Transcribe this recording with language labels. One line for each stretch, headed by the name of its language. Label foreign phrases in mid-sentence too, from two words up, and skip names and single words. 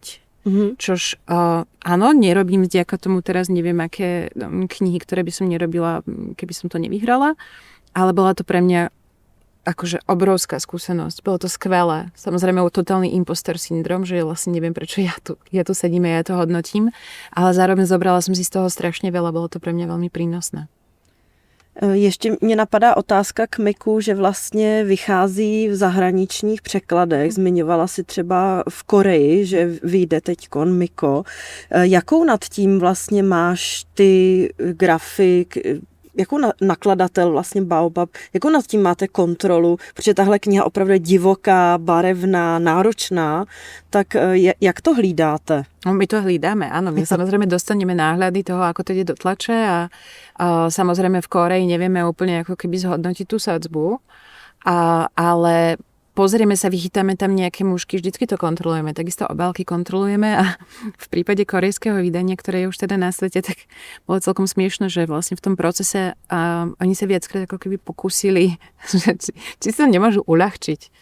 Slovak: Čož áno, nerobím vďaka tomu teraz neviem aké knihy, ktoré by som nerobila, keby som to nevyhrala, ale bola to pre mňa akože obrovská skúsenosť. Bolo to skvelé. Samozrejme totálny imposter syndrom, že vlastne neviem, prečo ja tu sedím a ja to hodnotím, ale zároveň zobrala som si z toho strašne veľa, bolo to pre mňa veľmi prínosné.
Czech: Ještě mě napadá otázka k Miku, že vlastně vychází v zahraničních překladech. Zmiňovala si třeba v Koreji, že vyjde teďkon Miko. Jakou nad tím vlastně máš ty grafik, jakou nakladatel vlastně Baobab, jakou nad tím máte kontrolu, protože tahle kniha opravdu je divoká, barevná, náročná, tak jak to hlídáte? No, my to hlídáme, áno.
Slovak: My samozrejme dostaneme náhľady toho, ako to ide do tlače a samozrejme v Kóreji nevieme úplne ako keby zhodnotiť tú sadzbu, ale pozrieme sa, vychytáme tam nejaké mušky, vždycky to kontrolujeme, takisto obálky kontrolujeme a v prípade korejského vydania, ktoré je už teda na svete, tak bolo celkom smiešno, že vlastne v tom procese oni sa viackrát ako keby pokúsili, že či sa nemôžu uľahčiť.